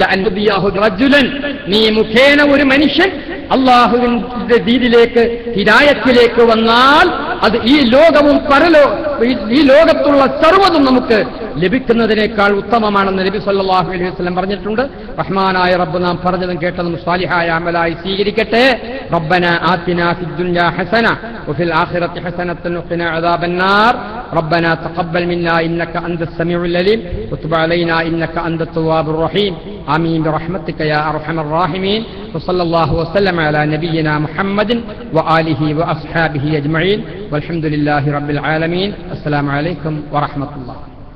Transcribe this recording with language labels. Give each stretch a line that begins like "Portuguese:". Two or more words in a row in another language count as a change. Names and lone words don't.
Malayalam: നീ മുഖേന ഒരു മനുഷ്യൻ അള്ളാഹുവിന്റെ ദീനിലേക്ക്, ഹിദായത്തിലേക്ക് വന്നാൽ അത് ഈ ലോകവും ഈ ലോകത്തുള്ള സർവ്വതും നമുക്ക് ലഭിക്കുന്നതിനേക്കാൾ ഉത്തമമാണെന്ന് നബി
Arabic: صلى الله عليه وسلم
Malayalam: പറഞ്ഞിട്ടുണ്ട്. റഹ്മാനായ റബ്ബ് നാം പറഞ്ഞതും കേട്ടതും സ്വാലിഹായ അമലായി സ്വീകരിക്കട്ടെ.
Arabic: ربنا آتنا في الدنيا حسنة وفي الآخرة حسنة وقنا عذاب النار. ربنا تقبل منا إنك أنت السميع العليم وتب علينا إنك أنت التواب الرحيم آمين برحمتك يا أرحم الراحمين وصلى الله وسلم على نبينا محمد وآله وأصحابه أجمعين والحمد لله رب العالمين السلام عليكم ورحمة الله